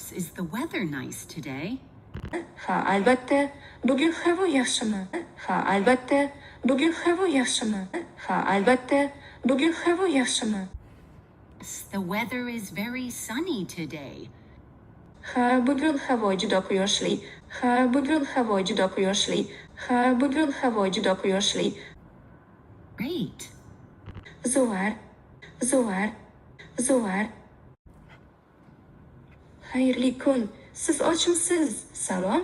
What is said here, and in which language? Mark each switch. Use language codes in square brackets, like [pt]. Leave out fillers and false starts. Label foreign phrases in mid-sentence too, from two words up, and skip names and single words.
[en] Is the weather nice today? [uz] Ha, albatta. Bugun havo yaxshimi? Ha, albatta. Bugun havo yaxshimi? Ha, albatta. Bugun havo yaxshimi? [en] Yes, the weather is very sunny today. [uz] Ha, bugun havo juda quyoshli. Ha, bugun havo juda quyoshli. Ha, bugun havo juda quyoshli. [en] Great. [uz] Zo'ar. Zo'ar. Zo'ar. Xayrli kun. Siz ochmisiz? Salom.